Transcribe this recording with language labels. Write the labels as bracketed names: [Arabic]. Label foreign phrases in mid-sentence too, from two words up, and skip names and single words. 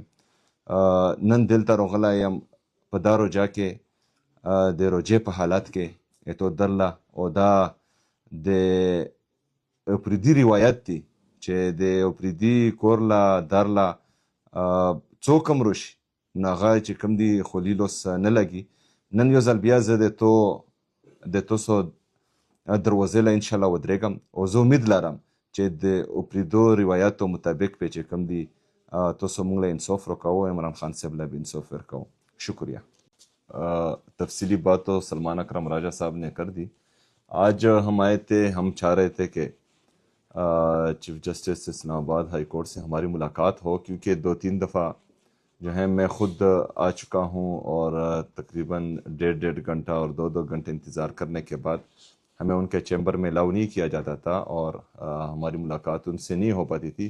[Pashto] نن دلته راغلی یم په دا روجا کې، د روجې په حالت کې اتو درله، او دا د اپریدي روایت دی چې د اپریدي کور له درله څوک هم راشي نو هغه چې کوم دی خولیلوس نه لګي. نن یو ځل بیا زه د تاسو دروازې له انشاءالله ودرېږم، او زه امید لرم چې د اپریدو روایاتو مطابق به چې کوم دی تاسو موږ له انصاف راکوو، عمران خان صاحب له به انصاف ورکوو. [Urdu] شکریہ. تفصیلی بات تو سلمان اکرم راجہ صاحب نے کر دی۔ آج ہم آئے تھے، ہم چاہ رہے تھے کہ [English] chief justice [Urdu] اسلام آباد ہائی کورٹ سے ہماری ملاقات ہو، کیونکہ 2-3 دفعہ جو ہے میں خود آ چکا ہوں اور تقریباً 1.5 گھنٹہ اور 2 گھنٹے انتظار کرنے کے بعد ہمیں ان کے چیمبر میں الاؤ نہیں کیا جاتا تھا اور ہماری ملاقات ان سے نہیں ہو پاتی تھی۔